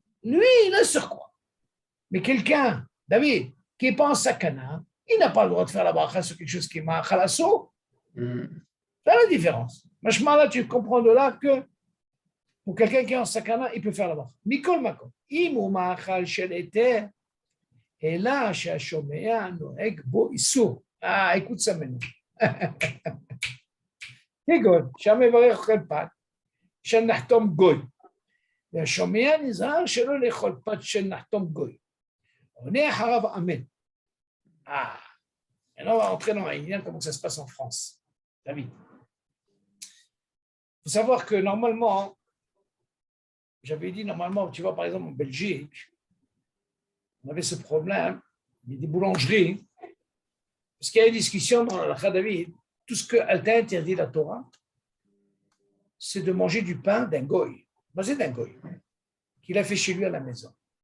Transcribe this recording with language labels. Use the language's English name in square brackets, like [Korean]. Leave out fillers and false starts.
[French] Lui, il est sur quoi? Mais quelqu'un, David, qui n'est pas en sakana, il n'a pas le droit de faire la bracha sur quelque chose qui est ma'achalasso. C'est la différence. Machma, là, tu comprends de là que pour quelqu'un qui est en sakana, il peut faire la bracha. Mikol makom. [Hebrew] Imou ma'achal shel eter, [French] et là, chez Hashomea, noeg bo issur. Ah, écoute ça maintenant. [Hebrew] כגון, שהמברך אוכל פת של נחתום גוי, והשומע נזהר שלא לאכול פת של נחתום גוי. עונה אחריו אמן. [French] Ah, maintenant on va entrer dans un comment ça se passe en France. David. Il faut savoir que normalement, j'avais dit normalement, tu vois par exemple en Belgique, on avait ce problème, il y a des boulangeries, parce qu'il y a une discussion dans la David, tout ce qu'elle t'a interdit la Torah, c'est de manger du pain d'un goy, c'est d'un goy, qu'il a fait chez lui à la maison.